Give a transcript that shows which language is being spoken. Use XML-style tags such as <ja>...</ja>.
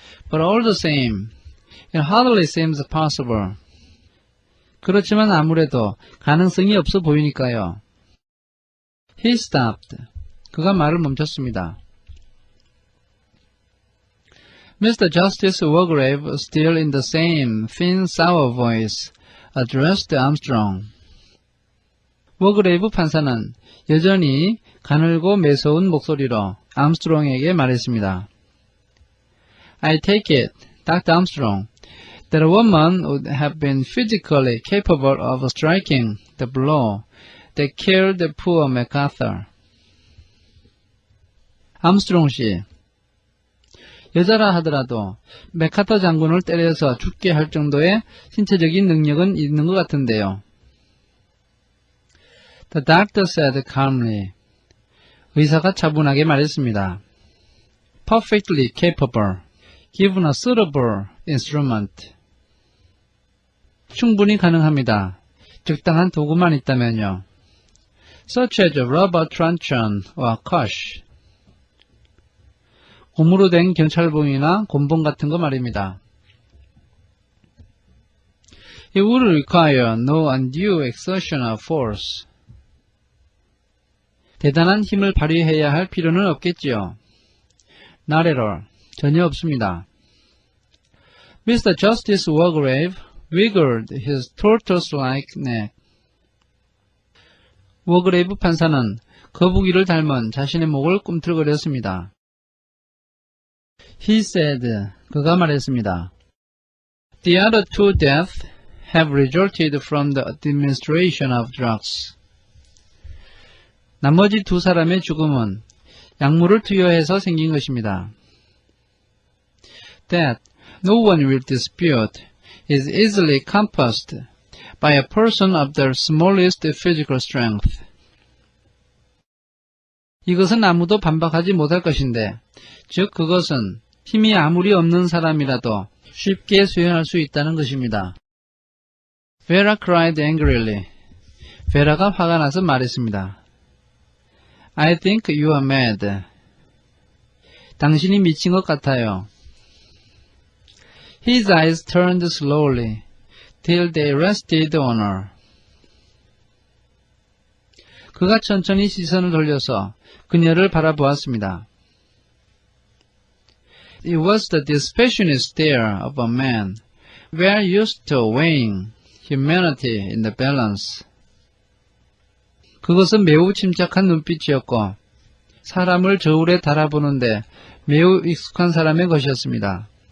<en>But all the same, it hardly seems possible.</en> <ko>그렇지만 아무래도 가능성이 없어 보이니까요.</ko> <en>He stopped.</en> <ko>그가 말을 멈췄습니다.</ko> <en>Mr. Justice Wargrave, still in the same thin, sour voice, addressed Armstrong.</en> <ko>워그레이브 판사는 여전히 가늘고 매서운 목소리로 암스트롱에게 말했습니다.</ko> <en>I take it, Dr. Armstrong, that a woman would have been physically capable of striking the blow that killed poor MacArthur.</en> <ko>암스트롱 씨, 여자라 하더라도 맥카터 장군을 때려서 죽게 할 정도의 신체적인 능력은 있는 것 같은데요.</ko> <en>The doctor said calmly.</en> <ko>의사가 차분하게 말했습니다.</ko> <en>Perfectly capable, given a suitable instrument.</en> <ko>충분히 가능합니다. 적당한 도구만 있다면요.</ko> <en>Such as a rubber truncheon or cush.</en> <ko>고무로 된 경찰봉이나 곤봉 같은 거 말입니다.</ko> <en>It would require no undue exertion of force.</en> <ko>대단한 힘을 발휘해야 할 필요는 없겠지요.</ko> <en>Not at all.</en> <ko>전혀 없습니다.</ko> <en>Mr. Justice Wargrave wiggled his tortoise-like neck.</en> <ko>워그레이브 판사는 거북이를 닮은 자신의 목을 꿈틀거렸습니다.</ko> <en>He said,</en> <ko>그가 말했습니다.</ko> <en>The other two deaths have resulted from the administration of drugs.</en> <ko>나머지 두 사람의 죽음은 약물을 투여해서 생긴 것입니다.</ko> <en>That no one will dispute is easily compassed by a person of the smallest physical strength.</en> <ko>이것은 아무도 반박하지 못할 것인데, 즉 그것은 힘이 아무리 없는 사람이라도 쉽게 수행할 수 있다는 것입니다.</ko> <en>Vera cried angrily.</en> <ko>베라가 화가 나서 말했습니다.</ko> <en>I think you are mad.</en> <ko>당신이 미친 것 같아요.</ko> <en>His eyes turned slowly till they rested on her.</en> <ko>그가 천천히 시선을 돌려서 그녀를 바라보았습니다.</ko> <en>It was the dispassionate stare of a man well used to weighing humanity in the balance.</en> <ko>그것은 매우 침착한 눈빛이었고 사람을 저울에 달아보는데 매우 익숙한 사람의 것이었습니다.</ko>